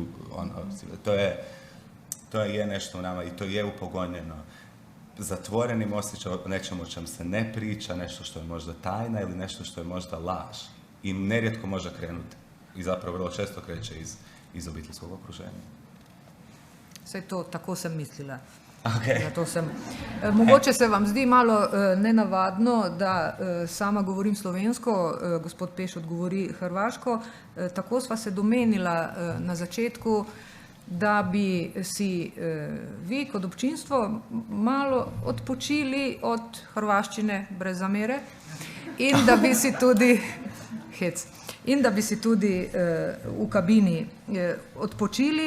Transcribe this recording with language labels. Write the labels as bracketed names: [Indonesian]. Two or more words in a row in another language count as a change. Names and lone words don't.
[Croatian] To je nešto u nama i to je upogonjeno zatvorenim osjećaj o nečemu o čem se ne priča, nešto što je možda tajna ili nešto što je možda laž. I nerijetko može krenuti. I zapravo vrlo često kreće iz obiteljskog okruženja. [Slovenian] Saj to, tako sem mislila. Okay. Zato sem. Mogoče se vam zdi malo nenavadno, da sama govorim slovensko, gospod Peš odgovori hrvaško. Tako sva se domenila na začetku, da bi si vi kot občinstvo malo odpočili od hrvaščine brez zamere in da bi si tudi in da bi si tudi v kabini odpočili.